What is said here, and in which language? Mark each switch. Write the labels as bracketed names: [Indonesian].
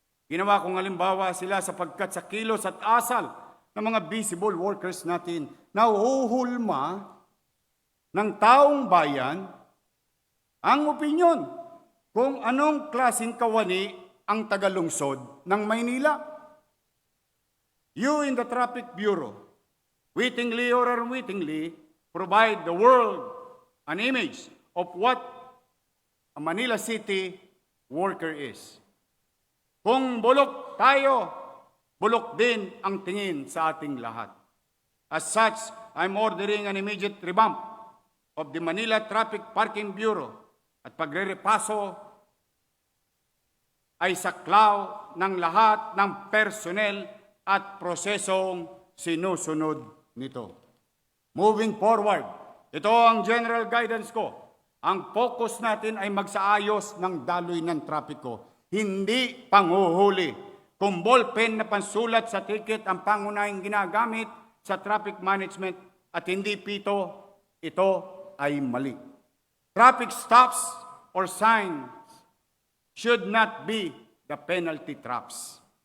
[Filipino] Ginawa kong halimbawa sila sapagkat sa kilos at asal ng mga visible workers natin na uhuhulma ng taong bayan ang opinyon kung anong klaseng kawani ang tagalungsod ng Maynila. [English] You in the Traffic Bureau, wittingly or unwittingly, provide the world an image of what a Manila City worker is. [Filipino] Kung bulok tayo, bulok din ang tingin sa ating lahat. [English] As such, I'm ordering an immediate revamp of the Manila Traffic Parking Bureau [Filipino] at pagre-repaso ay saklaw ng lahat ng personnel at prosesong sinusunod nito. [English] Moving forward, [Filipino] ito ang general guidance ko. Ang focus natin ay magsaayos ng daloy ng trapiko. hindi panguhuli. Kung ballpen na pansulat sa ticket ang pangunahing ginagamit sa traffic management at hindi pito, ito ay mali. [English] Traffic stops or signs should not be the penalty traps.